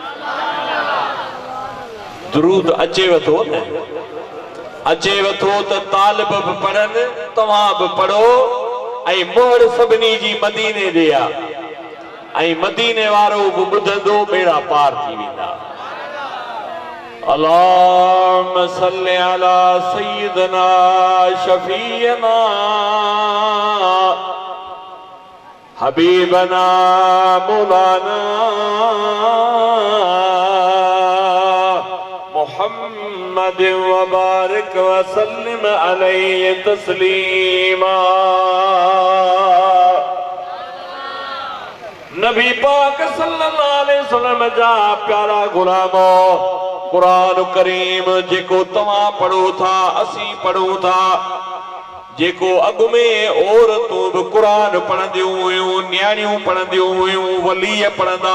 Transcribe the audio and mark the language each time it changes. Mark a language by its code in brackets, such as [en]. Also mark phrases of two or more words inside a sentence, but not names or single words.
[sd] दुरूद अचेव थो न, अचेव थो त तालिब बि पढ़नि, तव्हां बि पढ़ो, ऐं मोहर सभिनी जी मदीने जे आहे, ऐं मदीने वारो बि ॿुधंदो, बेड़ा पार थी वेंदा। [ar] اللهم صل على سيدنا شفيعنا حبيبنا مولانا محمد وبارك وسلم عليه تسليما. [sd] नबी पाक [ar] صلى الله عليه وسلم [sd] जा प्यारा गुलामो, कुरान करीम जेको तव्हां पढ़ो था, असीं पढ़ूं था, जेको अॻु में औरतूं बि कुरान पढ़ंदियूं हुयूं, न्याणियूं पढ़ंदियूं हुयूं, वलीअ पढ़ंदा